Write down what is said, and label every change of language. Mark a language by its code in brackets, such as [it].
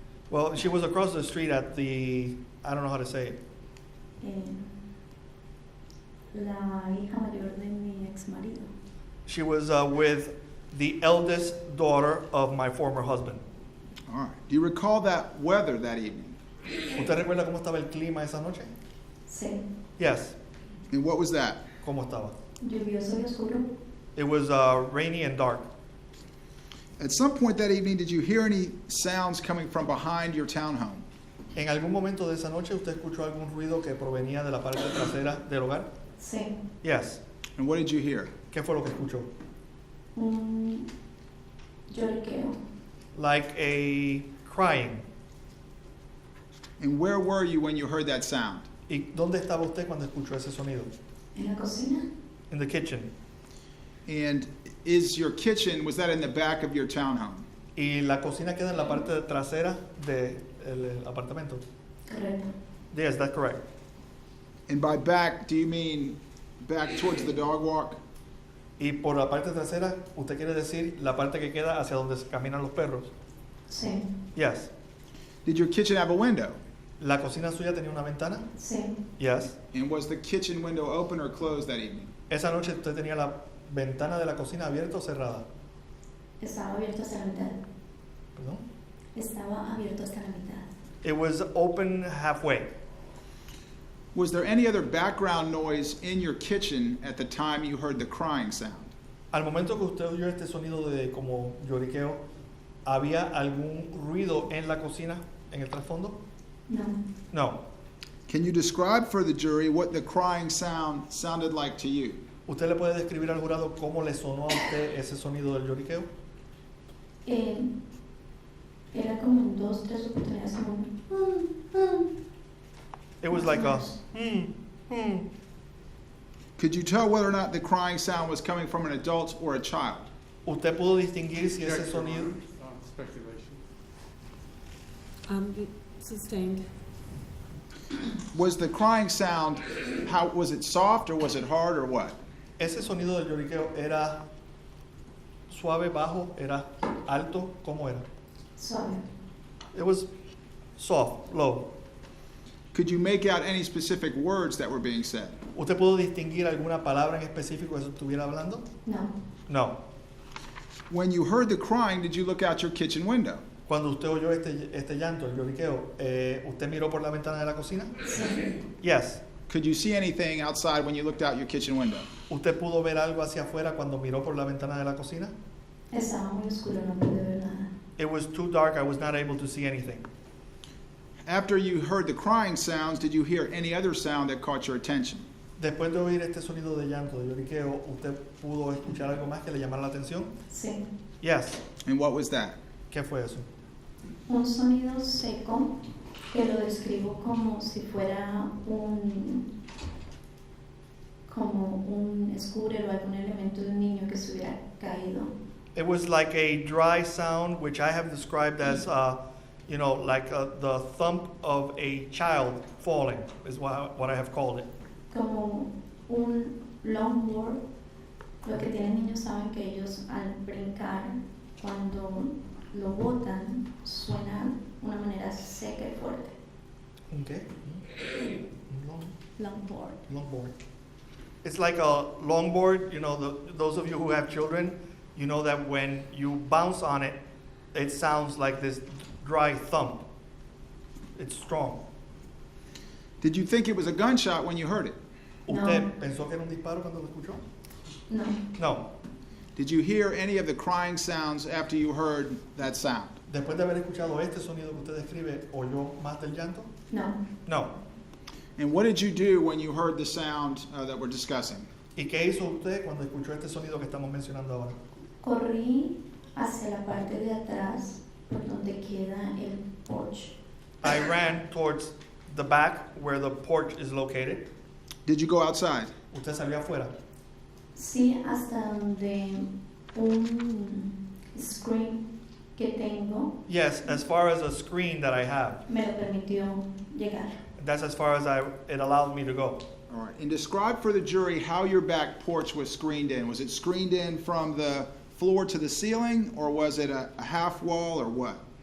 [en] Well, she was across the street at the, I don't know how to say it. [es] La hija mayor de mi ex marido. [en] She was with the eldest daughter of my former husband. All right. Do you recall that weather that evening? [es] ¿Usted recuerda cómo estaba el clima esa noche? Sí. [en] Yes. And what was that? [es] ¿Cómo estaba? Lluvioso y oscuro. [en] It was rainy and dark. At some point that evening, did you hear any sounds coming from behind your townhome? [es] ¿En algún momento de esa noche usted escuchó algún ruido que provenía de la parte trasera del hogar? Sí. [en] Yes. And what did you hear? [es] ¿Qué fue lo que escuchó? Un lloriqueo. [en] Like a crying. And where were you when you heard that sound? [es] ¿Y dónde estaba usted cuando escuchó ese sonido? En la cocina. [en] In the kitchen. And is your kitchen, was that in the back of your townhome? [es] Y la cocina queda en la parte trasera del apartamento. Correcto. [en] Yes, that's correct. And by back, do you mean back towards the dog walk? [es] Y por la parte trasera, ¿usted quiere decir la parte que queda hacia donde caminan los perros? Sí. [en] Yes. Did your kitchen have a window? [es] ¿La cocina suya tenía una ventana? Sí. [en] Yes. And was the kitchen window open or closed that evening? [es] Esa noche usted tenía la ventana de la cocina abierta o cerrada. Estaba abierto hasta la mitad. Perdón. Estaba abierto hasta la mitad. [en] It was open halfway. Was there any other background noise in your kitchen at the time you heard the crying sound? [es] Al momento que usted oyó este sonido de como lloriqueo, ¿había algún ruido en la cocina, en el trasfondo? No. [en] No. Can you describe for the jury what the crying sound sounded like to you? [es] ¿Usted le puede describir al jurado cómo le sonó a usted ese sonido del lloriqueo? Era como en 2, 3 oportunidades como [en] It was like a Could you tell whether or not the crying sound was coming from an adult or a child? [es] ¿Usted pudo distinguir si ese sonido? [en] Speculation. Sustained. Was the crying sound, how was it soft or was it hard or what? [es] Ese sonido del lloriqueo era suave, bajo, era alto, ¿cómo era? suave. [en] It was soft, low. Could you make out any specific words that were being said? [es] ¿Usted pudo distinguir alguna palabra en específico que se estuviera hablando? No. [en] No. When you heard the crying, did you look out your kitchen window? [es] Cuando usted oyó este llanto, el lloriqueo, ¿usted miró por la ventana de la cocina? Sí. [en] Yes. Could you see anything outside when you looked out your kitchen window? [es] ¿Usted pudo ver algo hacia afuera cuando miró por la ventana de la cocina? Estaba muy oscuro, no pude ver nada. [en] It was too dark, I was not able to see anything. After you heard the crying sounds, did you hear any other sound that caught your attention? [es] Después de oír este sonido de llanto, de lloriqueo, ¿usted pudo escuchar algo más que le llamara la atención? Sí. [en] Yes. And what was that? [es] ¿Qué fue eso? Un sonido seco que lo describo como si fuera como un scooter o algún elemento de un niño que se hubiera caído. [en] It was like a dry sound, which I have described as, like the thump of a child falling, is what I have called it. [es] Como un longboard. Lo que tienen niños saben que ellos al brincar, cuando lo botan, suena de una manera seca y fuerte. [en] Okay. Longboard. Longboard. It's like a longboard, those of you who have children, you know that when you bounce on it, it sounds like this dry thump. It's strong. Did you think it was a gunshot when you heard it? [es] ¿Usted pensó que era un disparo cuando lo escuchó? No. [en] No. Did you hear any of the crying sounds after you heard that sound? [es] Después de haber escuchado este sonido que usted describe, ¿oyó más del llanto? No. [en] No. And what did you do when you heard the sound that we're discussing? [es] ¿Y qué hizo usted cuando escuchó este sonido que estamos mencionando ahora? Corrí hacia la parte de atrás por donde queda el porch. [en] I ran towards the back where the porch is located. Did you go outside? [es] ¿Usted salió afuera? Sí, hasta donde un screen que tengo [en] Yes, as far as a screen that I have. [es] me lo permitió llegar. [en] That's as far as it allowed me to go. All right. And describe for the jury how your back porch was screened in. Was it screened in from the floor to the ceiling, or was it a half wall, or what?